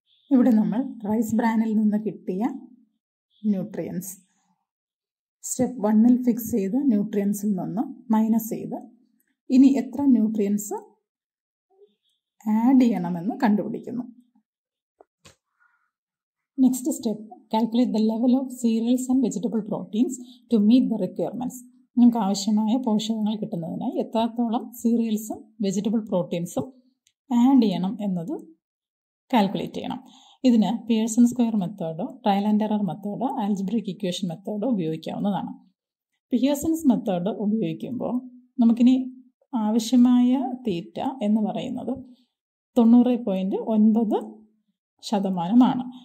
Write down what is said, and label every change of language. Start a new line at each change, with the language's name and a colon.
Malayalam: ഇവിടെ നമ്മൾ റൈസ് ബ്രാനിൽ നിന്ന് കിട്ടിയ ന്യൂട്രിയൻസ് സ്റ്റെപ്പ് 1ൽ ഫിക്സ് ചെയ്ത ന്യൂട്രിയൻസിൽ നിന്ന് മൈനസ് ചെയ്ത് ഇനി എത്ര ന്യൂട്രിയൻസ് ആഡ് ചെയ്യണമെന്ന് കണ്ടുപിടിക്കുന്നു.
English: Next step, calculate the level of cereals and vegetable proteins to meet the requirements.
Malayalam: നമുക്ക് ആവശ്യമായ പോഷകങ്ങൾ കിട്ടുന്നതിനായി എത്രത്തോളം സീരിയൽസും വെജിറ്റബിൾ പ്രോട്ടീൻസും ആഡ് ചെയ്യണം എന്നത് കാൽക്കുലേറ്റ് ചെയ്യണം. ഇതിന് Pearson square മെത്തേഡോ trial and error മെത്തേഡോ algebraic equation മെത്തേഡോ ഉപയോഗിക്കാവുന്നതാണ്. പിയേഴ്സൺസ് മെത്തേഡ് ഉപയോഗിക്കുമ്പോൾ നമുക്കിനി ആവശ്യമായ തീറ്റ എന്ന് പറയുന്നത് 90.9%.